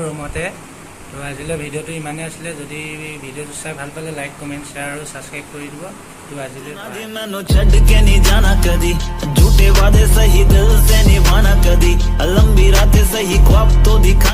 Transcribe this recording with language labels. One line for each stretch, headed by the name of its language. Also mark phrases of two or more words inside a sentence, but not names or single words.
Assamese: ৰুমতে তো আজিলৈ ভিডিঅ'টো ইমানেই আছিলে যদি ভিডিঅ'টো চাই ভাল পালে
English: like comment share
Assamese: আৰু ছাবস্ক্ৰাইব কৰি দিব তো আজিলৈ
Punjabi: ਮੈਨੂੰ ਛੜ ਕੇ ਨਹੀਂ ਜਾਨਾ ਕਦੀ ਝੂਠੇ ਵਾਦੇ ਸਹੀ ਦਿਲ ਸੇ ਨਿਭਾਨਾ ਕਦੀ ਲੰਬੀ ਰਾਤੇਂ ਸਹੀ ਖ਼ਵਾਬ ਤੋ ਦਿਖਾ